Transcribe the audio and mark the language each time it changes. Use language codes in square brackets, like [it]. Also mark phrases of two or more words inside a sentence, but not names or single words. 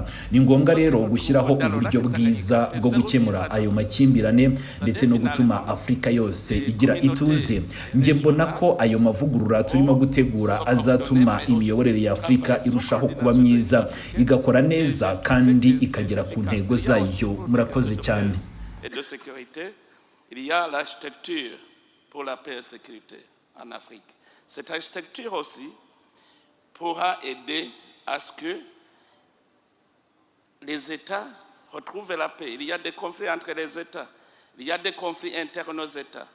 [rw] Ni ngombwa rero gushyiraho uburyo bwiza bwo gukemura ayo makimbirane ndetse no gutuma Afurika yose igira ituze. Nge mbona ko ayo mavugurura turimo gutegura azatuma imiyoborere ya Afurika irushaho kuba myiza, igakora neza kandi ikagera ku ntego zayo. Murakoze cyane. [fr] Il y a l'architecture pour la paix et la sécurité en Afrique. Cette architecture aussi pourra aider à ce que les États retrouvent la paix. Il y a des conflits entre les États, il y a des conflits internes aux États.